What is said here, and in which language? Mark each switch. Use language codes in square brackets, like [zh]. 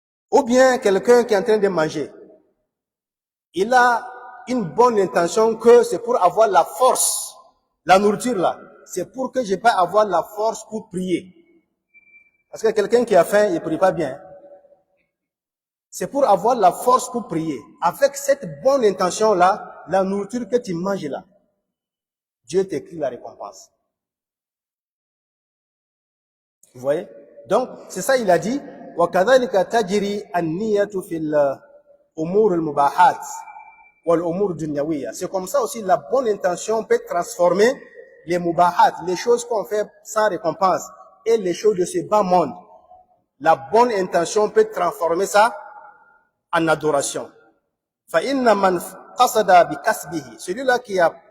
[fr] Ou bien quelqu'un qui est en train de manger, il a une bonne intention que c'est pour avoir la force, la nourriture là, c'est pour que je peux avoir la force pour prier. Parce que quelqu'un qui a faim, il ne prie pas bien. C'est pour avoir la force pour prier. Avec cette bonne intention-là, la nourriture que tu manges là, Dieu t'écrit la récompense. Vous voyez? Donc, c'est ça, il a dit, [ar] وَكَذَلِكَ تَجْرِي النِّيَّةُ فِي الْأُمُورِ الْمُبَاحَاتِ وَالْأُمُورِ الدُّنْيَوِيَّةِ. [fr] C'est comme ça aussi, la bonne intention peut transformer les mubahat, les choses qu'on fait sans récompense, et les choses de ce bas monde. La bonne intention peut transformer ça en adoration. [ar] فَإِنَّ مَنْ قَصَدَ بِكَسْبِهِ. [fr] Celui-là qui a